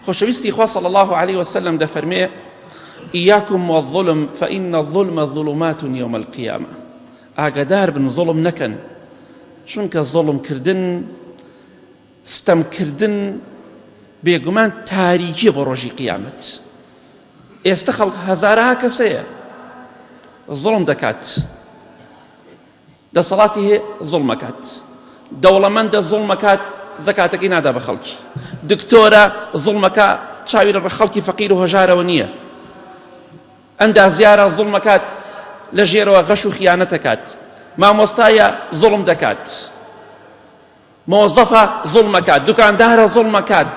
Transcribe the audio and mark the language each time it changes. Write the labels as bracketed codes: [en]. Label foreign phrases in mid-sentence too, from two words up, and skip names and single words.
[ckb] خۆشەویستی خوا [ar] صلی الله عليه وسلم [ckb] دەفەرمێ [ar] إياكم والظلم فإن الظلم ظلمات يوم القيامة. [ckb] ئاگادار بن ظلم نەکەن، چونکە ظلم کردن، ستەم کردن بێگومان تاریکیە بۆ ڕۆژی قیامەت. ئێستا خەڵک هەزارها کەسەیە ظلم دەکات، دەسەڵاتی هەیە ظلم ئەکات، دەوڵەمەندە ظلم ئەکات زەکاتەکەی نادا بە خەڵکی، دکتۆرە ظلم ئەکا چاوی لە خەڵکی فەقیر و هەژارەوە نییە، ئەندازیارە ظلم ئەکات لە ژێرەوە غەش و خیانەت ئەکات، مامۆستایە ظلم دەکات، مۆزەفە ظلم ئەکات، دوکاندارە ظلم ئەکات.